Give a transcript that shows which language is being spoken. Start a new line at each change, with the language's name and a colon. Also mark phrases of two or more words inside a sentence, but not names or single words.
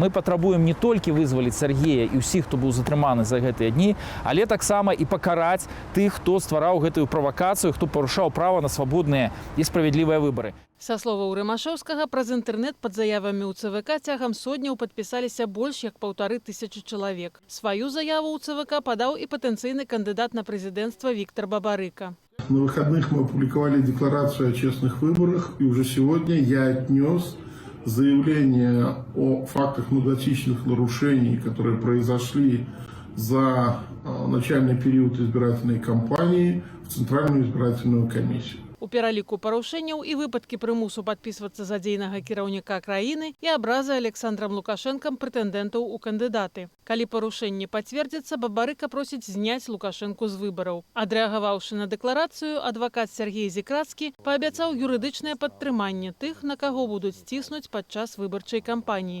Belarusian: Мы патрабуем не толькі вызваліць Сергея і ўсіх, хто быў затрыманы за гэтыя дні, але таксама і пакараць тых, хто ствараў гэтую правакацыю, хто парушаў права на свабодныя і справядлівыя выбары. Са словаў Рымашэўскага, праз інтэрнэт пад заявамі ў ЦВК цягам сотняў падпісаліся больш як 1500 чалавек. Сваю заяву ў ЦВК падаў і патэнцыйны кандыдат на прэзідэнцтва Віктор Бабарыка.
Russian: На выходных мы опубликовали декларацию о честных выборах, и уже сегодня я отнес заявление о фактах многочисленных нарушений, которые произошли за начальный период избирательной кампании, в Центральную избирательную комиссию.
Belarusian: У пераліку парушэнняў і выпадкі прымусу падпісвацца за дзейнага кіраўніка краіны і абразы Александрам Лукашэнкам прэтэндэнтаў у кандыдаты. Калі парушэнне пацвердзіцца, Бабарыка просіць зняць Лукашэнку з выбараў. Адрэагаваўшы на дэкларацыю, адвакат Сергей Зікрацкі паабяцаў юрыдычнае падтрыманне тых, на каго будуць ціснуць падчас выбарчай кампаніі.